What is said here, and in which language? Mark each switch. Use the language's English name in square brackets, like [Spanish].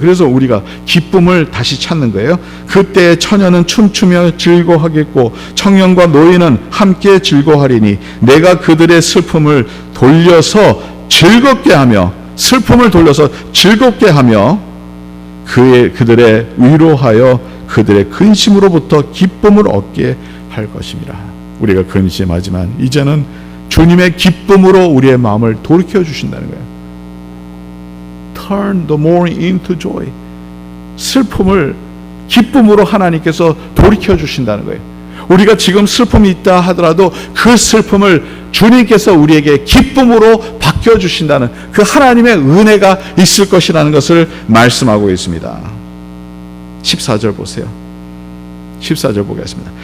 [Korean] 그래서 우리가 기쁨을 다시 찾는 거예요. 그때 처녀는 춤추며 즐거워하겠고 청년과 노인은 함께 즐거워하리니 내가 그들의 슬픔을 돌려서 즐겁게 하며 슬픔을 돌려서 즐겁게 하며 그들의 위로하여 그들의 근심으로부터 기쁨을 얻게 할 것입니다. 우리가 근심하지만 이제는 주님의 기쁨으로 우리의 마음을 돌이켜 주신다는 거예요. [English] Turn the mourning into joy. [Korean] 슬픔을 기쁨으로 하나님께서 돌이켜 주신다는 거예요. 우리가 지금 슬픔이 있다 하더라도 그 슬픔을 주님께서 우리에게 기쁨으로 바뀌어 주신다는 그 하나님의 은혜가 있을 것이라는 것을 말씀하고 있습니다. 14절 보세요. 14절 보겠습니다.